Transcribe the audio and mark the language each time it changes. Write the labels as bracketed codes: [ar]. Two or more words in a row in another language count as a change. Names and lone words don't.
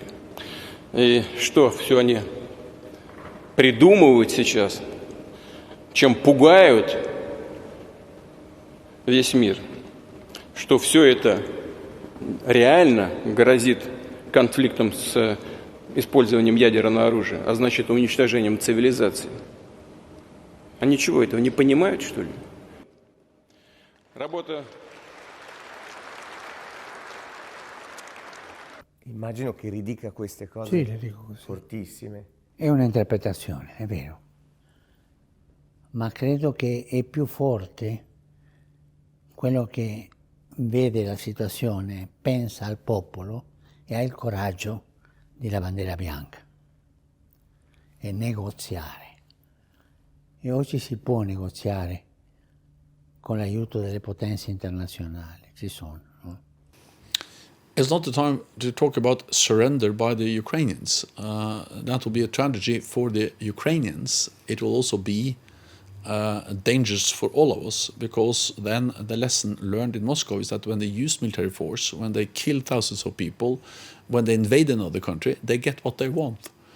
[ru] И что все они придумывают сейчас, чем пугают весь мир, что все это реально грозит конфликтом с использованием ядерного оружия, а значит уничтожением цивилизации. Они чего, этого не понимают, что ли? Работа... [it] Immagino che ridica queste cose Sì, le dico così. fortissime. È un'interpretazione, è vero. Ma credo che è più forte quello che vede la situazione, pensa al popolo e ha il coraggio della bandiera bianca e negoziare. E oggi si può negoziare con l'aiuto delle potenze internazionali, ci sono. No? [en] It's not the time to talk about surrender by the Ukrainians. That will be a tragedy for the Ukrainians. It will also be dangerous for all of us, because then the lesson learned in Moscow is that when they use military force, when they kill thousands of people, when they invade another country, they get what they want.